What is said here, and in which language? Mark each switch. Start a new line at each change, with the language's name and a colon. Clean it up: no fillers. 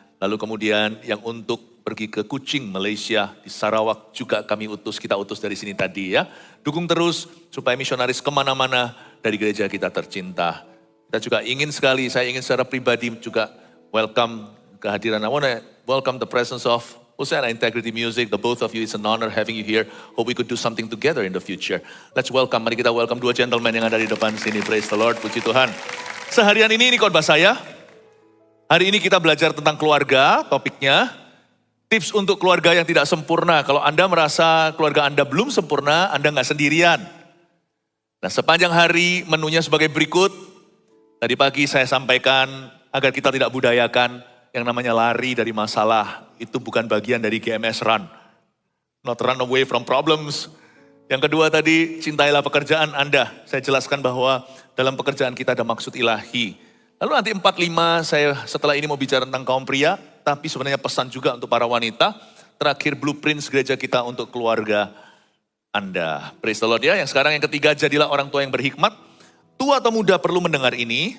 Indonesian: Lalu kemudian yang untuk pergi ke Kuching, Malaysia, di Sarawak juga kami utus, kita utus dari sini tadi ya. Dukung terus supaya misionaris kemana-mana dari gereja kita tercinta. Kita juga ingin sekali, saya ingin secara pribadi juga welcome kehadiran.
English: I want to welcome the presence of Hussein Integrity Music, the both of you, it's an honor having you here. Hope we could do something together in the future. Let's welcome,
Indonesian: mari kita welcome dua gentleman yang ada di depan sini.
English: Praise the Lord,
Indonesian: puji Tuhan. Seharian ini khotbah saya. Hari ini kita belajar tentang keluarga, topiknya. Tips untuk keluarga yang tidak sempurna. Kalau Anda merasa keluarga Anda belum sempurna, Anda nggak sendirian. Nah sepanjang hari menunya sebagai berikut. Tadi pagi saya sampaikan agar kita tidak budayakan yang namanya lari dari masalah. Itu bukan bagian dari GMS Run.
English: Not run away from problems.
Indonesian: Yang kedua tadi, cintailah pekerjaan Anda. Saya jelaskan bahwa dalam pekerjaan kita ada maksud ilahi. Lalu nanti 45 saya setelah ini mau bicara tentang kaum pria. Tapi sebenarnya pesan juga untuk para wanita. Terakhir blueprints gereja kita untuk keluarga Anda.
English: Praise the Lord
Indonesian: ya. Yang sekarang yang ketiga, jadilah orang tua yang berhikmat. Tua atau muda perlu mendengar ini.